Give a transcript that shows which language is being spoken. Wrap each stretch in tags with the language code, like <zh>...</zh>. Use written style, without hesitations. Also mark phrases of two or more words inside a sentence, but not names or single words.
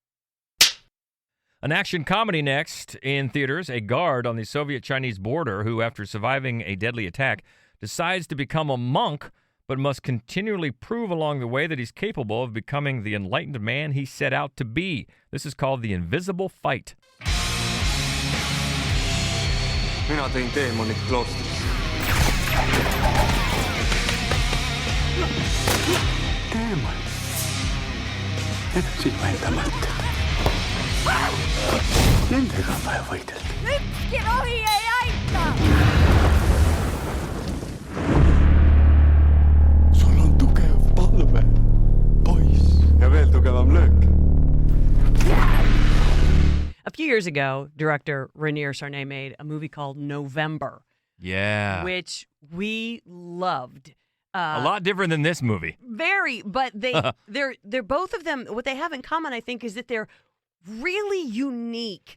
<en>An action comedy next in theaters. A guard on the Soviet-Chinese border who, after surviving a deadly attack, decides to become a monk, but must continually prove along the way that he's capable of becoming the enlightened man he set out to be. This is called The Invisible Fight.</en> <et>Mina tõin teemonid kloostrisse. Teemonid? Need on silma enda mõtted. Nendega on vaja võidelda. Ükski rohi ei aita! Sul on tugev palve, poiss. Ja veel tugevam löök.</et> <en>A few years ago, director Rainier Sarney made a movie called November. Yeah. Which we loved. A lot different than this movie. Very, but they're both of them, what they have in common, I think, is that they're really unique.</en>